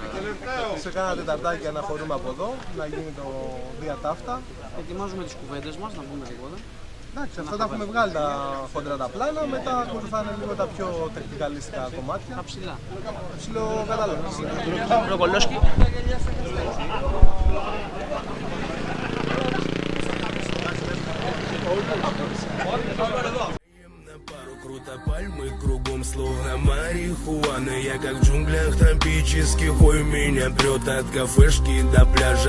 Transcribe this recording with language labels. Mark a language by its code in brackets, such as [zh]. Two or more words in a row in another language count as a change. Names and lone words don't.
[el] Σε κάνα τεταρτάκι αναχωρούμε από εδώ, να γίνει το διατάφτα. Ετοιμάζουμε τις κουβέντες μας, να πούμε τίποτα. Εντάξει, αυτά τα έχουμε βγάλει τα χοντρά τα πλάνα, μετά ακολουθάνε λίγο τα πιο τεχνικαλιστικά κομμάτια. Τα ψηλά. Ψηλό κατάλαβες. Ροκολόσκι. [ru] На пару круто пальмы кругом, словно марихуана. Я как в джунглях тропических, ой, меня прет от кафешки до пляжа.